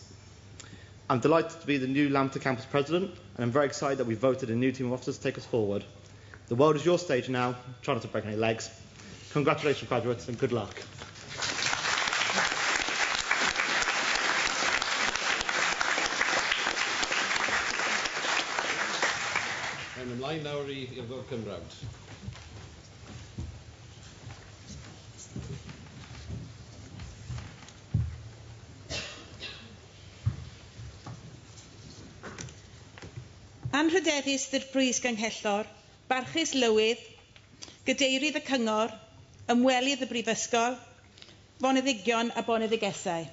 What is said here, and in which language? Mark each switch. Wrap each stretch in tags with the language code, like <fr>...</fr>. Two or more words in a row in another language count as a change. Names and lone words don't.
<en>I'm delighted to be the new Lampeter campus president, and I'm very excited that we voted a new team of officers to take us forward. The world is your stage now, try not to break any legs. Congratulations, graduates, and good luck.</en> <cy>And ymlaen nawr i'r</cy> <en>welcome round.</en> <cy>Anrhydeddus i'r Brys Ganghellor, barchus lywydd, gadeirydd y cyngor, ymwelydd y brifysgol, foneddigion a boneddigesau.</cy>